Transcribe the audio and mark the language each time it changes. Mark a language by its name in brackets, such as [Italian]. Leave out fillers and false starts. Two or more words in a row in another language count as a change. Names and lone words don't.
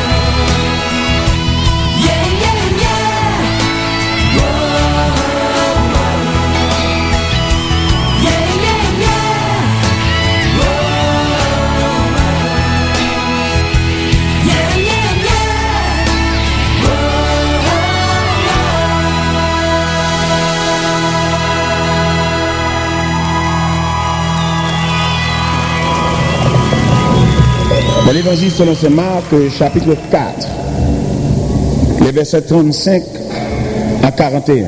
[English] Yeah, yeah, yeah. Whoa, whoa. Yeah, yeah, yeah. Whoa, whoa. Yeah, yeah, [French] Dans l'évangile selon saint Marc, chapitre 4, les versets 35 à 41.